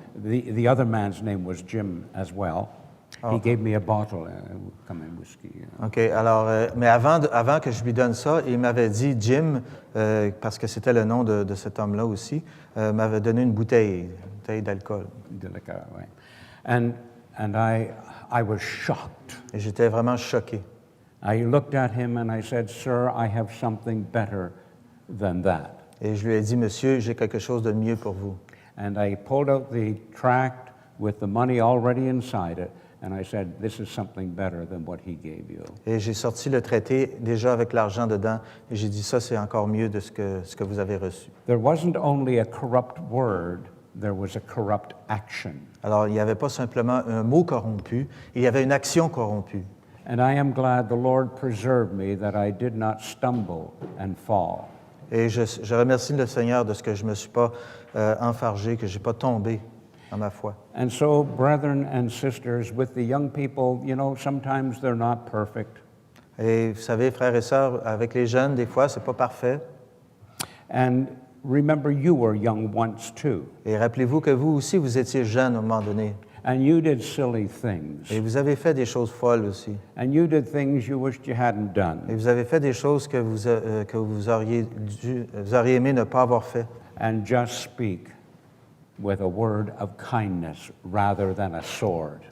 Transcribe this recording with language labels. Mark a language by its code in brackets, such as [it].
[en] The other man's name was Jim as well. Oh. He gave me a bottle, [fr] comme un whisky. [en] You know. OK. [fr] Alors, mais avant que je lui donne ça, il m'avait dit, Jim, parce que c'était le nom de cet homme-là aussi, m'avait donné une bouteille d'alcool. [en] Right. And I was shocked. [fr] Et j'étais vraiment choqué. [en] I looked at him and I said, Sir, I have something better than that. [fr] Et je lui ai dit, Monsieur, j'ai quelque chose de mieux pour vous. [en] And I pulled out the tract with the money already inside it, and I said, this is something better than what he gave you. [fr] Et j'ai sorti le traité déjà avec l'argent dedans, et j'ai dit, ça, c'est encore mieux de ce que vous avez reçu. [en] There wasn't only a corrupt word, there was a corrupt action. [fr] Alors, il n'y avait pas simplement un mot corrompu, il y avait une action corrompue. [en] And I am glad the Lord preserved me that I did not stumble and fall. [fr] Et je remercie le Seigneur de ce que je ne me suis pas enfargé, que je n'ai pas tombé dans ma foi. [en] And so, brethren and sisters, with the young people, you know, sometimes they're not perfect. [fr] Et vous savez, frères et sœurs, avec les jeunes, des fois, ce n'est pas parfait. [en] And remember, you were young once too. [fr] Et rappelez-vous que vous aussi, vous étiez jeune à un moment donné. [en] And you did silly things. [fr] Et vous avez fait des choses folles aussi. [en] And you did things you wished you hadn't done. [fr] Et vous avez fait des choses que vous auriez aimé ne pas avoir fait. [en] And just speak with a word of kindness rather than a sword.